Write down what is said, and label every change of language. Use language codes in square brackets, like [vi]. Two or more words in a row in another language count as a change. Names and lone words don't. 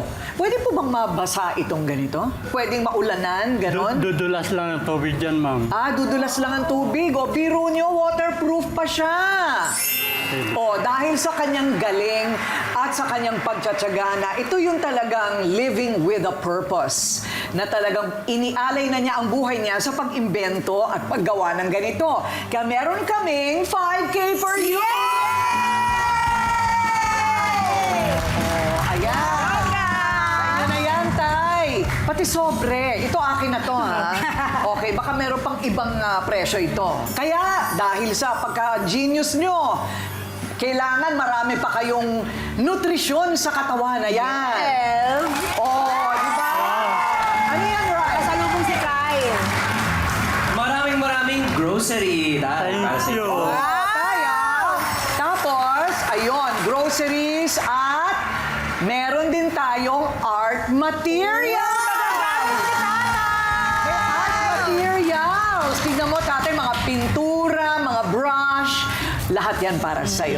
[tl] Pwede po bang mabasa itong ganito? Pwedeng maulanan, ganon? Dudulas lang ang tubig dyan, ma'am. Dudulas lang ang tubig. O, biro nyo, waterproof pa siya. O, dahil sa kanyang galing at sa kanyang pagtsatsaga na ito yung talagang [en] living with a purpose. [tl] Na talagang inialay na niya ang buhay niya sa pag-imbento at paggawa ng ganito. Kaya meron kaming 5K [en] for you! [tl] Ayan! Kaya na yan, Tay! Pati sobre. Ito akin na to, ha? Okay, baka meron pang ibang presyo ito. Kaya, dahil sa pagka-genius nyo, kailangan marami pa kayong nutrisyon sa katawan. Ayan. Oh, di ba? Ano yan, Rai? Pasalubong si Kyle. Maraming grocery. [en] Thank you. [tl] Tay, tapos, ayun, groceries at meron din tayong [en] art materials. [tl] May [en] art materials. [tl] Tignan mo, tatay, mga pintura, mga brush, lahat yan para sa'yo.